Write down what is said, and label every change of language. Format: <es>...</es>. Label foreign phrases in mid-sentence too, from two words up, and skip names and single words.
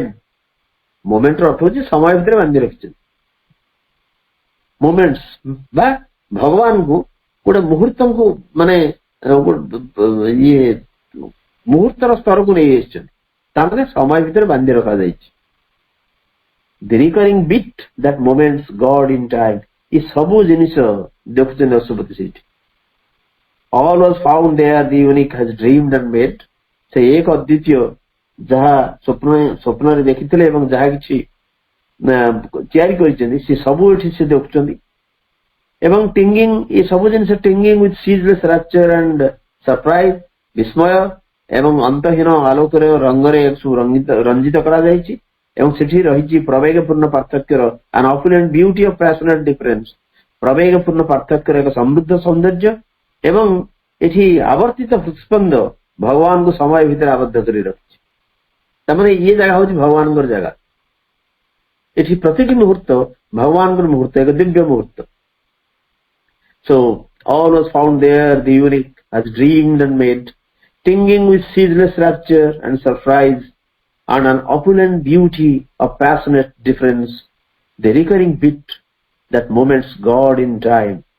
<or>ମୋମେଣ୍ଟର ଅର୍ଥ ହେଉଛି ସମୟ ଭିତରେ ବାନ୍ଧି ରଖିଛନ୍ତି। ମୋମେଣ୍ଟସ୍ ବା ଭଗବାନଙ୍କୁ ଗୋଟେ ମୁହୂର୍ତ୍ତଙ୍କୁ ମାନେ ଇଏ ମୁହୂର୍ତ୍ତର ସ୍ତରକୁ ନେଇ ଆସିଛନ୍ତି, ତାମାନେ ସମୟ ଭିତରେ ବାନ୍ଧି ରଖାଯାଇଛି।</or> <en>The recurring bit that moments God in time.</en> <or>ଏ ସବୁ ଜିନିଷ ଦେଖୁଛନ୍ତି ଅଶ୍ୱପତି ସେଇଠି।</or> <en>All was found there, the unique has dreamed and made.</en> <or>ସେ ଏକ ଅଦ୍ୱିତୀୟ ଯାହା ସ୍ୱପ୍ନରେ ଦେଖିଥିଲେ ଏବଂ ଯାହା କିଛି ତିଆରି କରିଛନ୍ତି ସେ ସବୁ ଏଠି ସେ ଦେଖୁଛନ୍ତି। ଏବଂ ଟିଙ୍ଗିଂ, ଏ ସବୁ ଜିନିଷ</or> <en>tinging with ceaseless rapture and surprise,</en> <or>ବିସ୍ମୟ ଏବଂ ଅନ୍ତହୀନ ଆଲୋକରେ ରଙ୍ଗରେ ରଞ୍ଜିତ କରାଯାଇଛି। ଏବଂ ସେଠି ରହିଛି ପ୍ରବେଗପୂର୍ଣ୍ଣ ପାର୍ଥକ୍ୟର</or> <en>an opulent beauty of passionate difference,</en> <or>ପ୍ରବେଗପୂର୍ଣ୍ଣ ପାର୍ଥକ୍ୟର ଏକ ସମୃଦ୍ଧ ସୌନ୍ଦର୍ଯ୍ୟ। ଏବଂ ଏଠି ଆବର୍ତ୍ତିତ ହୃତ୍ସ୍ପନ୍ଦ ଭଗବାନଙ୍କୁ ସମୟ ଭିତରେ ଆବଦ୍ଧ କରି ରଖିଛି। ତାମାନେ ଇଏ ଜାଗା ହଉଛି ଭଗବାନଙ୍କର ଜାଗା। ଏଠି ପ୍ରତିଟି ମୁହୂର୍ତ୍ତ ଭଗବାନଙ୍କର ମୁହୂର୍ତ୍ତ, ଏକ ଦିବ୍ୟ ମୁହୂର୍ତ୍ତ।</or> <en>So all was found there, the unique has dreamed and made, tinging with ceaseless rapture and surprise, and an opulent beauty of passionate difference, the recurring bit that moments God in time.</en>